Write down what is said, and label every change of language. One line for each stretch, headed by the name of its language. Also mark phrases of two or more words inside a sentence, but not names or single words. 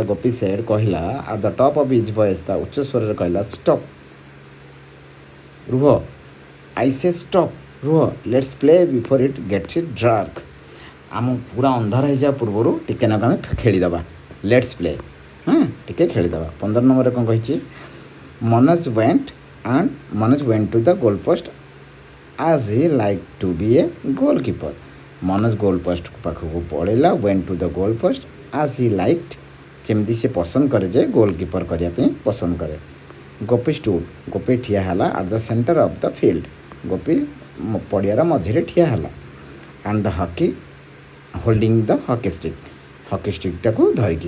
English: Gopi said କହିଲା at the top of his voice,
Odia: ତା ଉଚ୍ଚ ସ୍ୱରରେ କହିଲା ଷ୍ଟପ୍, ରୁହ,
English: I say stop, ରୁହ, let's play before it gets dark.
Odia: ଆମ ପୁରା ଅନ୍ଧାର ହେଇଯିବା ପୂର୍ବରୁ ଟିକେ ନାକୁ ଆମେ ଖେଳିଦେବା,
English: let's play,
Odia: ହଁ ଟିକେ ଖେଳିଦେବା। 15 ନମ୍ବରରେ କ'ଣ କହିଛି
English: ମନୋଜ went to the goal post as he liked to be a goalkeeper। ମନୋଜ goal post
Odia: ପାଖକୁ ପଳେଇଲା,
English: went to the goal post as he liked,
Odia: ଯେମିତି ସେ ପସନ୍ଦ କରେ ଯେ ଗୋଲକିପର କରିବା ପାଇଁ ପସନ୍ଦ କରେ।
English: Gopi stood,
Odia: ଗୋପୀ ଠିଆ ହେଲା
English: at the centre of the field,
Odia: ଗୋପୀ ପଡ଼ିଆର ମଝିରେ ଠିଆ ହେଲା।
English: and the hockey holding the hockey ଷ୍ଟିକ୍ଟାକୁ ଧରିକି।